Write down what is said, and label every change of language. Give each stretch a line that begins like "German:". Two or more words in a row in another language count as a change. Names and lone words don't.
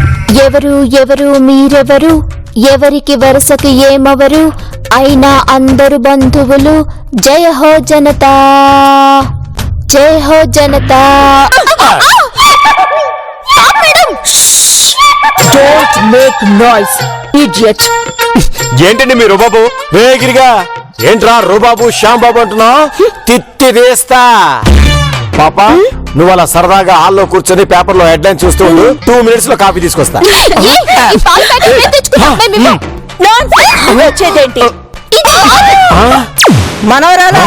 Telugu: ఎవరు ఎవరు మీరెవరు, ఎవరికి వరుసకి ఏమవరు, అయినా అందరు బంధువులు. జయ హో జనతా, జయ హో జనతా.
English: Don't make noise, idiot.
Telugu: ఏంటండి మీ రుబాబు? వేగిరిగా ఏంట్రా రుబాబు శ్యాంబాబు అంటున్నా? తిత్తి వేస్తా. పాపా నువ్వు అలా సరదాగా హాల్లో కూర్చొని పేపర్ లో హెడ్ లైన్ చూస్తూ ఉండు. 2 minutes లో కాఫీ తీసుకొస్తా. వచ్చేదేంటి మనవరాలా?